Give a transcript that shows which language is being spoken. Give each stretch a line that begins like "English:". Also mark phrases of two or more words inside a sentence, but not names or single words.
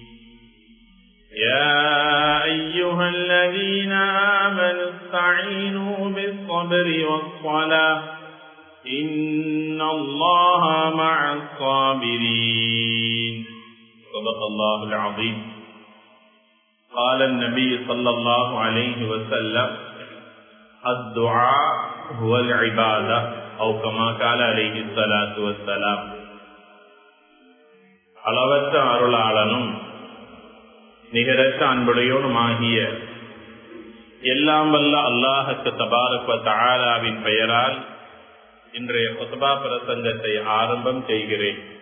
Arabic: يا أيها الذين آمنوا استعينوا بالصبر والصلاة إن الله مع الصابرين صدق الله العظيم قال النبي صلى الله عليه وسلم الدعاء هو العبادة أو كما قال عليه الصلاة والسلام
Tamil: அளவற்ற அருளாளனும் நிகரற்ற அன்புடையோனுமாகிய எல்லாம் வல்ல அல்லாஹ்வுக்கு
Arabic: تبارك وتعالى
Tamil: பெயரால் இன்றைய குத்பா பிரசங்கத்தை ஆரம்பம் செய்கிறேன்.